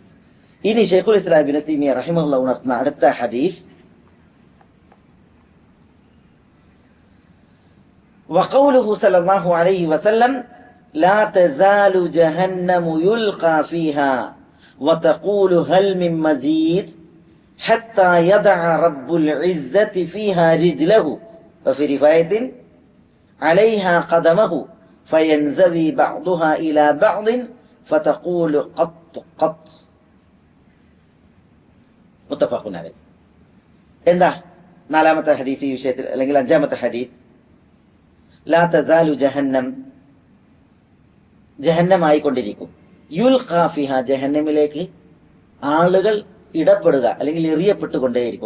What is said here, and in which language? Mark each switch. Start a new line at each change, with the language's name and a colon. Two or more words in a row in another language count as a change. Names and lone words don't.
Malayalam: ഇനി ശൈഖുൽ ഇസ്ലാം ഇബ്നു തൈമിയ്യ റഹിമഹുല്ലാഹ് ഉണർത്തുന്ന അടുത്ത ഹദീസ്,
Arabic: وقوله صلى الله عليه وسلم لا تزال جهنم يلقى فيها وتقول هل من مزيد حتى يضع رب العزة فيها رجله وفي رواية عليها قدمه فينزوي بعضها إلى بعض فتقول قط قط. متفق عليه.
Malayalam: എന്താ നാലാമത്തെ ഹദീസ് ഈ വിഷയത്തിൽ, അല്ലെങ്കിൽ അഞ്ചാമത്തെ ഹദീസ്?
Arabic: لا تزال جهنم,
Malayalam: ജഹന്നമായിക്കൊണ്ടിരിക്കും.
Arabic: يلقى فيها,
Malayalam: ജഹന്നമിലേക്ക് ആളുകൾ ഇടപെടുക അല്ലെങ്കിൽ എറിയപ്പെട്ടുകൊണ്ടേയിരിക്കും.